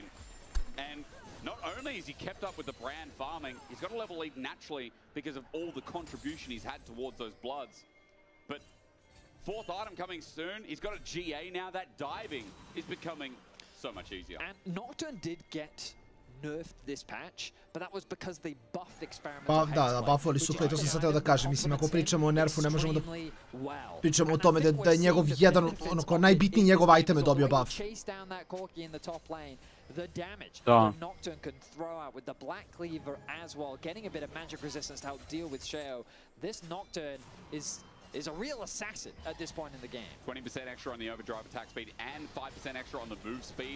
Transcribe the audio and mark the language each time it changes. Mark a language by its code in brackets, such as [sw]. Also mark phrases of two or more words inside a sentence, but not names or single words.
[en] And not only has he kept up with the brand farming, he's got a level lead naturally because of all the contribution he's had towards those bloods. But 4th item coming soon, he's got a GA now. That diving is becoming so much easier. And Nocturne did get nerfed this patch, but that was because they buffed experimental. [sr] Pa da, buffali su play, to sam sad teo da kažem. Mislim, ako pričamo o nerfu, ne možemo da pričamo o tome da je njegov jedan, ono, kao najbitniji njegov item je dobio buff. [en] The damage that Nocturne can throw out with the Black Cleaver as well, getting a bit of magic resistance to help deal with Sheo. This Nocturne is a real assassin at this point in the game. 20% extra on the overdrive attack speed and 5% extra on the move speed.